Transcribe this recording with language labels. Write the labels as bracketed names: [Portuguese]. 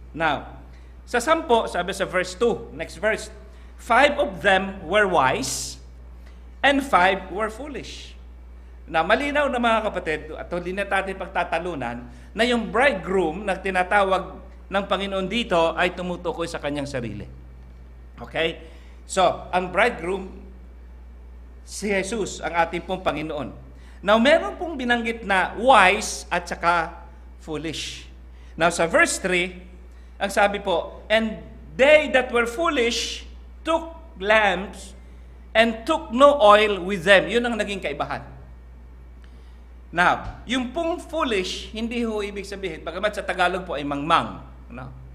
[English] Now, [Filipino] sa 10, sabi sa [English] verse 2, next verse, 5 of them were wise, and 5 were foolish. [Filipino] Na malinaw na mga kapatid, at hindi na natin pagtatalunan, na yung bridegroom na tinatawag ng Panginoon dito ay tumutukoy sa kanyang sarili. Okay? So, ang bridegroom, si Jesus, ang ating pong Panginoon. Now, meron pong binanggit na wise at saka foolish. [English] Now, [Filipino] sa verse 3, ang sabi po, [English] and they that were foolish took lamps and took no oil with them. [Filipino] Yun ang naging kaibahan. Now, yung pong foolish, hindi ho ibig sabihin, bagamat sa Tagalog po ay mangmang. No?